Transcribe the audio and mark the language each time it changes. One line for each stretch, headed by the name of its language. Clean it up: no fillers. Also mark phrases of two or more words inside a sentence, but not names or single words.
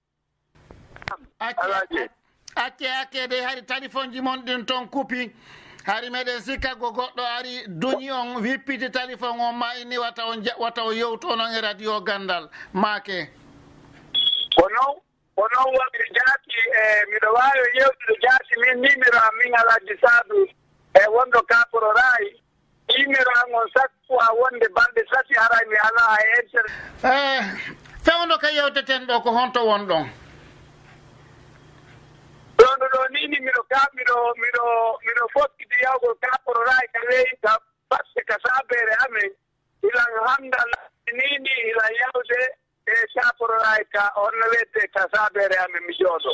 Fula: accede hari téléphone ji mon ɗin toon kupi hari meɗen sikka go goɗɗo ari duñi on wippiti téléphone on ma inni wata o yewtu onon e radio gandal maake ko noon woniri jaati miɗo wawi yewtude jaati min numéro am min alaji saadu e wonɗo kaporo rayi numéro an on
French: chaque fois
Fula: wonde balɗe tati aray mi ala e inter fewndo ka yewteten ɗo ko honto won ɗon ɗono ɗo nini miɗo fokkiti yawgol kaporo rayi ka ley ka batte ka sabere amen ilan hamdal nini ilan yawde e kaporo rayi ka onno wette ka sabere amen mi jooɗo